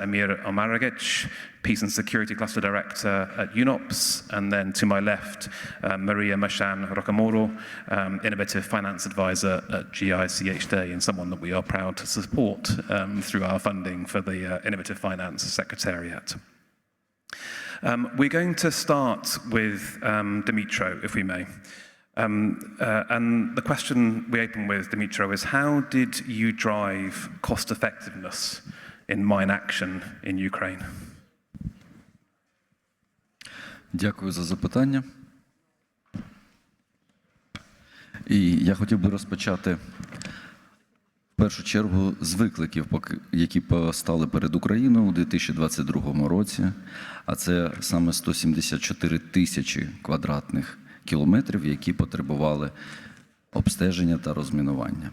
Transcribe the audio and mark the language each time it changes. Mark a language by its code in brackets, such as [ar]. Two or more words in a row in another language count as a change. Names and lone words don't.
[en] Amir Omaragic, Peace and Security Cluster Director at UNOPS, and then to my left, Maria Mashan Rocamoro, Innovative Finance Advisor at GICHD, and someone that we are proud to support through our funding for the Innovative Finance Secretariat. We're going to start with Dmytro, if we may. And the question we open with, Dmytro, is how did you drive cost effectiveness in mine action in Ukraine? [uk] Дякую за запитання. І я хотів би розпочати в першу чергу з викликів, які постали перед Україною у 2022 році, а це саме 174 тисячі квадратних кілометрів, які потребували обстеження та розмінування.